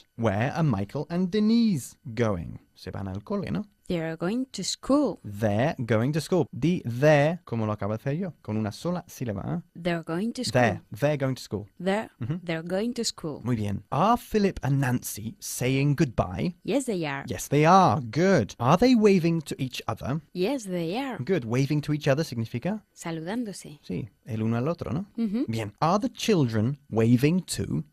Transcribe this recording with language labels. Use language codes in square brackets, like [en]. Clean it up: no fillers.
[en] Where are Michael and Denise going? [es] Se van al cole, ¿no? [en] They're going to school. They're going to school. [es] Di there, como lo acabo de hacer yo, con una sola sílaba. ¿Eh? [en] They're going to school. They're going to school. They're going to school. [es] Muy bien. [en] Are Philip and Nancy saying goodbye? Yes, they are. Yes, they are. Good. Are they waving to each other? Yes, they are. Good. Waving to each other significa, [es] Saludándose. sí, el uno al otro, ¿no? Ujú. Bien. [en] Are the children waving to?